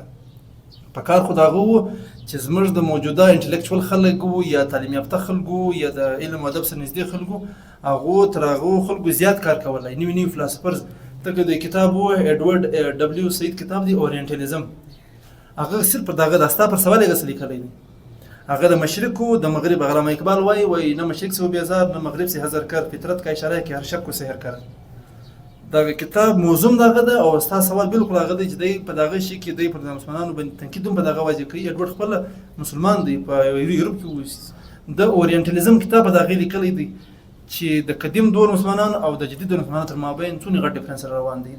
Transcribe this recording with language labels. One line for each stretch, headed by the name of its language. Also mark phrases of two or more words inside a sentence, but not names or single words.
Pashto: په کار خو د هغه وو چې زموږ د موجوده انټلیکچوال خلک وو یا تعلیم یافته خلکو یا د علم او ادب سره نږدې خلکو، هغو تر هغو خلکو زیات کار کولی. نوي فلاسفرز ته د کتاب وو ایډورډ ډبلیو سعید کتاب دی اورینټالیزم، هغه صرف دغه د ستا پر سوال یې څه لیکلی دی. هغه د مشرق و د مغرب، علامه اقبال وایي
Urdu: نه مشرق سے بیزار نه مغرب سے حذر کر، فطرت کا اشاره کې هر شک کو سحر کر.
Pashto: دغه کتاب موضوع دغه ده، او ستا سوال بالکل هغه دی چې دی په دغه شي کې دی پر مسلمانانو باندې تنقید هم په دغه وجه کوي. ایډورډ خپل مسلمان دی، په یورپ کې د اورینټالیزم کتاب په دغه لیکلی دی چې د قدیم دور مسلمانانو او د جدید دور مسلمانانو تر مابین څونه غټ ډیفرنس روان دی.